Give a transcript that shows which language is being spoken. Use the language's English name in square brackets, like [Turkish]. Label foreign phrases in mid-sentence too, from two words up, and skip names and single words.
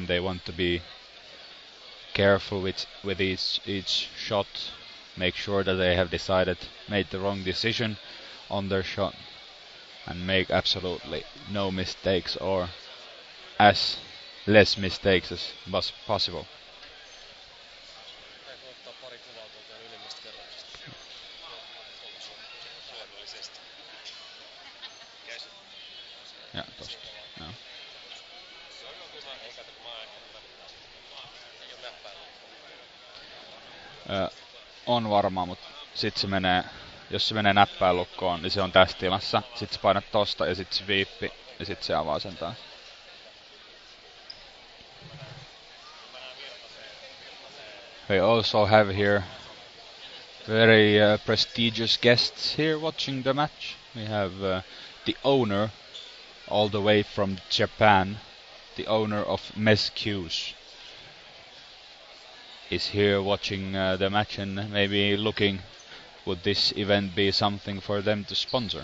[English] They want to be careful with each shot, make sure that they have made the wrong decision on their shot, and make absolutely no mistakes, or as less mistakes as possible. [Finnish] Ja, tosta. Joo. On varma, mutta sit se menee, jos se menee näppäinlukkoon, niin se on tässä tilassa. Sit sä painat tosta ja sit se viippi ja sit se avaa sen taas. [English] We also have here very prestigious guests here watching the match. We have the owner, all the way from Japan, the owner of Mess Q's, is here watching the match and maybe looking, would this event be something for them to sponsor?